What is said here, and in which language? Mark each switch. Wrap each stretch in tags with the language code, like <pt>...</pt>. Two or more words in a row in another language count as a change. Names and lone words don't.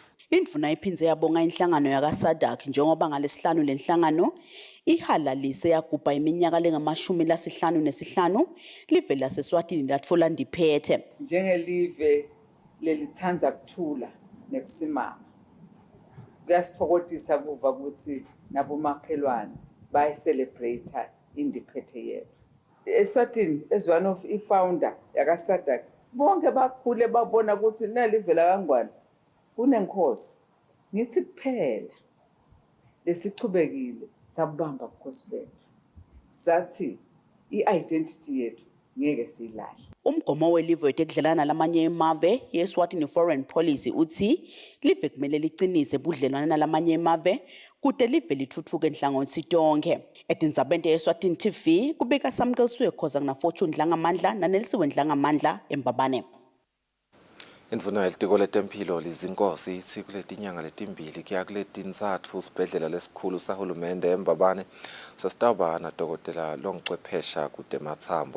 <ss>Indvuna iphindze yabonga inhlangano yakaSADC njengoba ngalesihlanu lenhlangano ihalalise yagubha iminyaka lengama-55 live laseSwatini latfola ndiphethe. Njengelive lelithandza kuthula nekusimama kuyasithokozisa kuva ukuthi nabomakhelwane bayicelebrate indiphethe yethu. Eswatini</ss> <en>as one of</en> <ss>i-founder yakaSADC bonke bakhule babona ukuthi nalive lakangwane kunenkosi ngithi kuphela lesichubekile sabamba ubukhosi bethu sathi i-identity yethu ngeke siyilahle. Umgomo welive wetekudlelana lamanye emave yeSwatini</ss> <en>foreign policy</en> <ss>uthi live kumele licinise budlelwane nalamanye emave kude live lithutfuke enhlangothi tonke. Etindzabeni yeSwatini TV kubika Samkelsuye Khoza na Fortune Dlangamandla naNelsiwe Dlangamandla eMbabane. Indvuna yelitiko letemphilo lizinkosi ithi kuletinyanga letimbili kuya kuletintsatfu sibhedlela lesikhulu sahulumende eMbabane sesitawuba nadokotela longcwephesha kude matsambo.</ss>